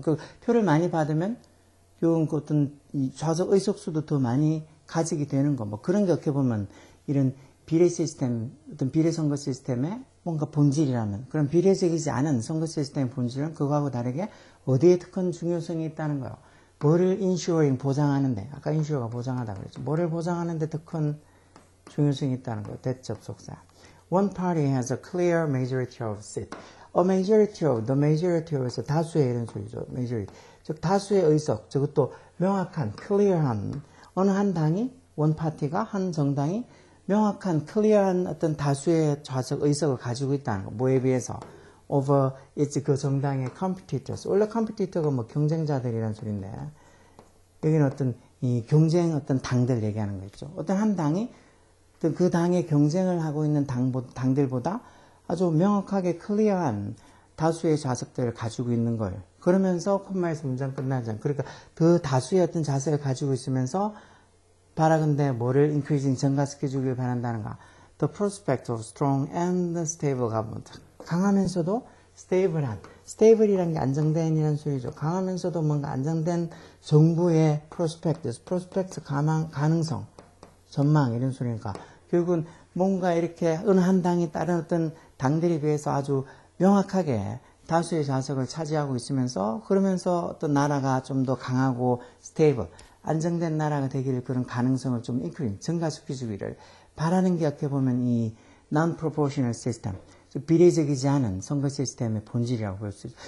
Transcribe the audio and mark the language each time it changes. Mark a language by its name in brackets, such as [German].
[Korean] 그 표를 많이 받으면 그 어떤 이 좌석 의석수도 더 많이 가지게 되는 거. 뭐 그런 게 어떻게 보면 이런 비례 시스템, 어떤 비례 선거 시스템의 뭔가 본질이라면 그런 비례적이지 않은 선거 시스템의 본질은 그거하고 다르게 어디에 큰 중요성이 있다는 거예요. 뭐를 인슈어링 보장하는데, 아까 인슈어가 보장하다 그랬죠. 뭐를 보장하는데 더 큰 중요성이 있다는 거예요. 대접속사. [English] One party has a clear majority of seats. A majority of, the majority of에서 [Korean] 다수의 이런 소리죠. [English] majority. [Korean] 즉 다수의 의석, 저것도 명확한, clear한 어느 한 당이, one party가 한 정당이 명확한, 클리어한 어떤 다수의 좌석 의석을 가지고 있다는 거. 뭐에 비해서? [English] over its [Korean] 그 정당의 [English] competitors. [Korean] 원래 competitor가 뭐 경쟁자들이란 소리인데, 여기는 어떤 이 경쟁 어떤 당들 얘기하는 거 있죠. 어떤 한 당이 그 당의 경쟁을 하고 있는 당들보다 아주 명확하게 클리어한 다수의 좌석들을 가지고 있는 걸. 그러면서 콤마에서 문장 끝나지 않고. 그러니까 그 다수의 어떤 좌석을 가지고 있으면서 바라건대 뭐를 increasing 증가시켜주길 바란다는가. [English] The prospect of strong and stable government. [Korean] 강하면서도 stable한. stable이라는 게 안정된이라는 소리죠. 강하면서도 뭔가 안정된 정부의 prospect 가능성, 전망 이런 소리니까. 결국은 뭔가 이렇게 어느 한 당이 다른 어떤 당들에 비해서 아주 명확하게 다수의 좌석을 차지하고 있으면서 그러면서 어떤 나라가 좀 더 강하고 스테이블, 안정된 나라가 되기를 그런 가능성을 좀 증가시켜주기를 바라는 게 어떻게 보면 이 non-proportional system, 비례적이지 않은 선거 시스템의 본질이라고 볼 수 있죠.